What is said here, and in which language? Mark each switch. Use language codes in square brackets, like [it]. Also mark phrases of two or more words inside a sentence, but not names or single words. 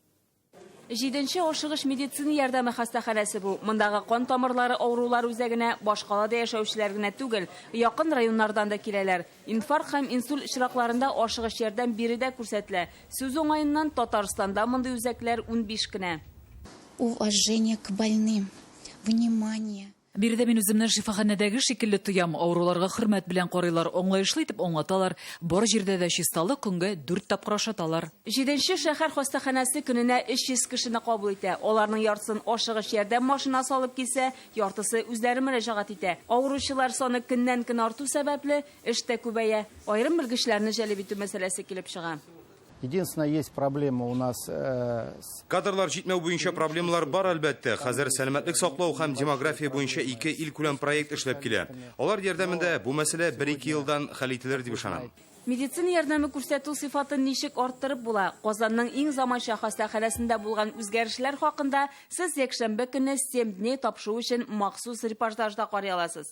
[tt] 7нче ашыгыч медицина ярдәме хастаханәсе бу. Мондагы кан тамырлары авырулар үзәгенә башкалада яшәүчеләр генә түгел, якын районнардан да киләләр. Инфаркт һәм инсульт очракларында ашыгыч ярдәм биредә күрсәтелә. Сүз уңаеннан Татарстанда мондый үзәкләр 15 кенә. [ru] Уважение к больным, внимание. [tt] Биредә мин үземне шифаханәдәге шикелле тоям. Авыруларга хөрмәт белән карыйлар, аңлаешлы итеп аңлаталар. Бар җирдә дә чисталык көнгә 4 тапкыр ашаталар. 7нче шәһәр хастаханәсе көненә 300 кешене кабул итә. Аларның яртысын ашыгыч ярдәм машинасы алып килсә, яртысы үзләре мөрәҗәгать итә. Авыручылар саны көннән-көн арту сәбәпле эштә күбәя. Аерым белгечләрне җәлеп итү мәсьәләсе килеп чыга. [ru] Единственная есть проблема у нас. [tt] Кадрлар җитмәү буенча проблемалар бар әлбәттә. Хәзер сәламәтлек саклау һәм демография буенча 2 илкүләм проект эшләп килә. Алар ярдәмендә бу мәсьәлә 1-2 елдан хәл ителер дип ышанам. Медицина ярдәме күрсәтү сыйфатын ничек арттырып була? Казанның иң заманча хастаханәсендә булган үзгәрешләр хакында сез якшәмбе көнне 7 дней тапшыру өчен махсус репортажда карый аласыз.